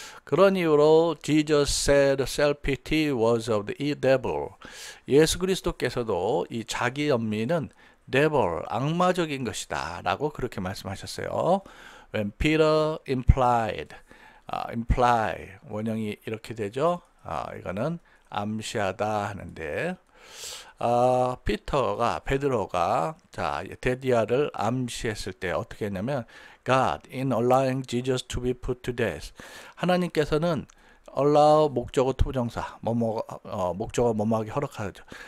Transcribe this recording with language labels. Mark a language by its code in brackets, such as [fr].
[ko] 그런 이유로 [en] Jesus said self-pity was of the devil. [ko] 예수 그리스도께서도 이 자기 연민은 devil, 악마적인 것이다 라고 그렇게 말씀하셨어요. [en] When Peter implied, imply [ko] 원형이 이렇게 되죠. 이거는 암시하다 하는데 베드로가 데디아를 암시했을 때 어떻게 했냐면 [en] God in allowing Jesus to be put to death. [ko] 하나님께서는 allow 목적어 투부정사 목적어 뭐뭐하게 허락하죠.